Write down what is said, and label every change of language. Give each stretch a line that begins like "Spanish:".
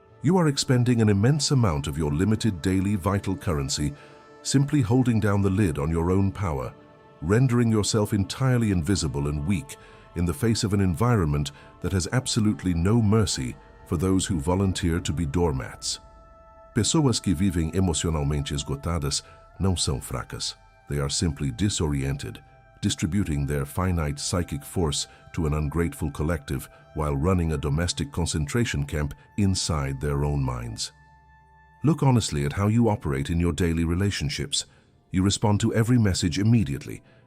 English: You are expending an immense amount of your limited daily vital currency simply holding down the lid on your own power, rendering yourself entirely invisible and weak in the face of an environment that has absolutely no mercy for those who volunteer to be doormats.
Portuguese: Pessoas que vivem emocionalmente esgotadas não são fracas.
English: They are simply disoriented, distributing their finite psychic force to an ungrateful collective while running a domestic concentration camp inside their own minds. Look honestly at how you operate in your daily relationships. You respond to every message immediately.